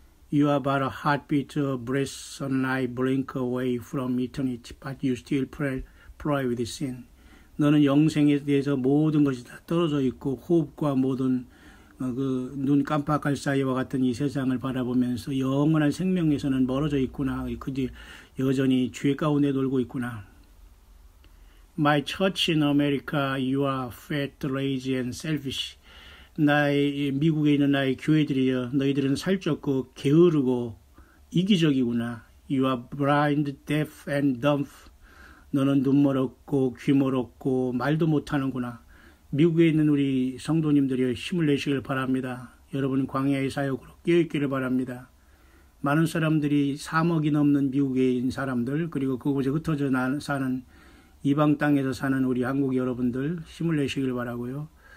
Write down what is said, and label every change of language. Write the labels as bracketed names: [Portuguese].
[English] You are but a heartbeat, a breath, a eye blink away from eternity, but you still pray with sin. [Korean] 너는 영생에 대해서 모든 것이 다 떨어져 있고 호흡과 모든 그 눈 깜빡할 사이와 같은 이 세상을 바라보면서 영원한 생명에서는 멀어져 있구나. 그들이 여전히 죄 가운데 놀고 있구나. [English] My church in America, you are fat, lazy, and selfish. [Korean] 미국에 있는 나의 교회들이여 너희들은 살쪘고 게으르고 이기적이구나. [English] You are blind, deaf and dumb. [Korean] 너는 눈 멀었고 귀 멀었고 말도 못하는구나. 미국에 있는 우리 성도님들이여 힘을 내시길 바랍니다. 여러분 광야의 사역으로 깨어있기를 바랍니다. 많은 사람들이 3억이 넘는 미국에 있는 사람들 그리고 그곳에 흩어져 사는 이방 땅에서 사는 우리 한국 여러분들 힘을 내시길 바라고요.